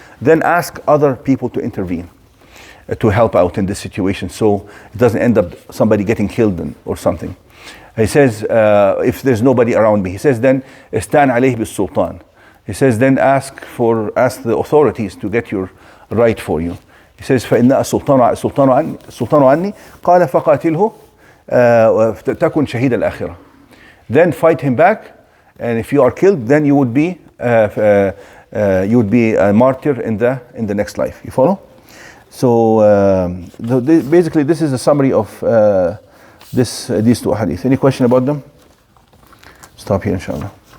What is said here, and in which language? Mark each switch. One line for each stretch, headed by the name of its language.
English: Then ask other people to intervene, to help out in this situation, so it doesn't end up somebody getting killed or something. He says, if there's nobody around me, he says then
Arabic: اسْتَعِنْ عَلَيْهِ بِالسُّلْطَانِ.
English: He says then ask the authorities to get your right for you. He says
Arabic: فَإِنَّ السُّلْطَانُ عَنِّي قَالَ فَقَاتِلْهُ تكن شهيد الآخرة.
English: Then fight him back, and if you are killed, then you would be a martyr in the next life. You follow? So basically, this is a summary of these two hadith. Any question about them? Stop here, inshallah.